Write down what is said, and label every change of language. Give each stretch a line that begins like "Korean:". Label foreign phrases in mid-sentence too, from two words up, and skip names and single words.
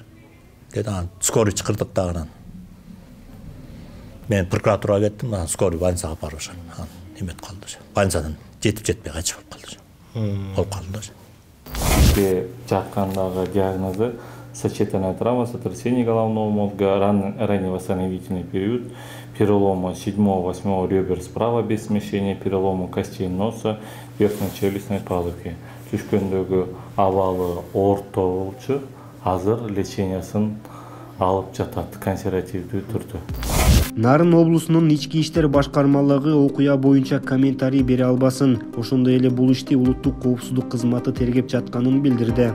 Kyrgyz: Деди, скорый чыкырдык дагы. Мен прокуратурага кеттим, скорый больницага барып ошо. Эмет калды ошо. Больницадан жетип-жетпей кайтыш болуп калды ошо. Болуп калды ошо. Бизде жаткандагы диагнозу
Russian: сочетанная травма, сотрясение головного мозга, ранний восстановительный период, перелома 7-8 ребер справа без смещения, перелома костей носа, верхней челюстной пазухи.
Kyrgyz: Түшкөндөгү абалы орто болчу, азыр лечениясын алып жатат консервативдүү түрдө. Нарын облусунун ички иштер башкармалыгы окуя боюнча комментарий бере албасын. Ошондой эле бул ишти улуттук коопсуздук кызматы тергеп жатканын билдирди.